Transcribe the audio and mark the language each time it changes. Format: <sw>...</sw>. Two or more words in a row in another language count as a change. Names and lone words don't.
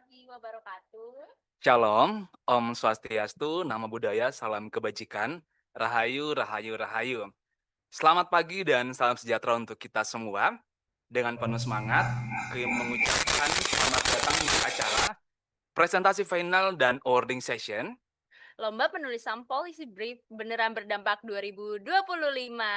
<id>wabarakatuh. Shalom,</id> <sa>ॐ स्वस्त्यस्तु,</sa> <pi>Namo Buddhaya,</pi> <id>Salam Kebajikan, Rahayu, Rahayu, Rahayu. Selamat pagi dan salam sejahtera untuk kita semua. Dengan penuh semangat, mengucapkan selamat datang di acara presentasi final dan</id> <en>awarding session.</en> <id>Lomba penulisan</id> <en>Policy Brief</en> <id>beneran berdampak 2025.</id>